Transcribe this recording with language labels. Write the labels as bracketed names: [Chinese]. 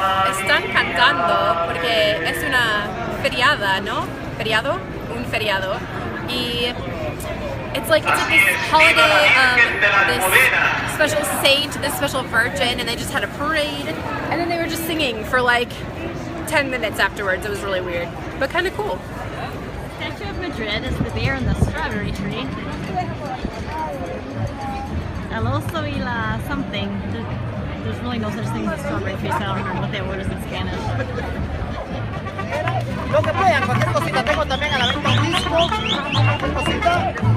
[Spanish] Están cantando porque es una feriada, ¿no? ¿Feriado? Un feriado. [English] Y it's like this holiday of this special saint, this special virgin, and they just had a parade, and then they were just singing for like 10 minutes afterwards. It was really weird, but kind of cool. Statue of Madrid is the bear and the strawberry tree. [Spanish] El oso y la [English] something. There's really no such thing as a strawberry tree, so I don't remember what that word is in Spanish. [Spanish] Lo que puedan, cualquier cosita, tengo también a la venta un disco, cualquier cosita.